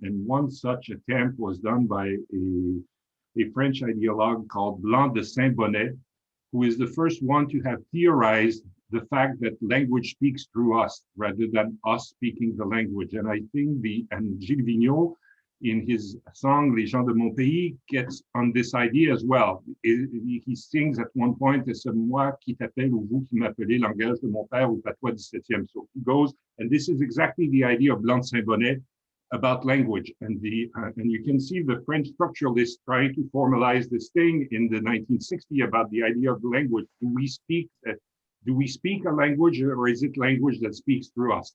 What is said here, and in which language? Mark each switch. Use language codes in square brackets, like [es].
[en] And one such attempt was done by a French ideologue called Blanc de Saint-Bonnet, who is the first one to have theorized the fact that language speaks through us rather than us speaking the language. And I think Gilles Vigneault in his song Les gens de mon pays, gets on this idea as well. He sings at one point, [fr] c'est moi qui t'appelle ou vous qui m'appelez, langage de mon père ou patois 17e. [en] So he goes, and this is exactly the idea of Blanc Saint-Bonnet about language. And you can see the French structuralists trying to formalize this thing in the 1960s about the idea of the language. Do we speak a language, or is it language that speaks through us?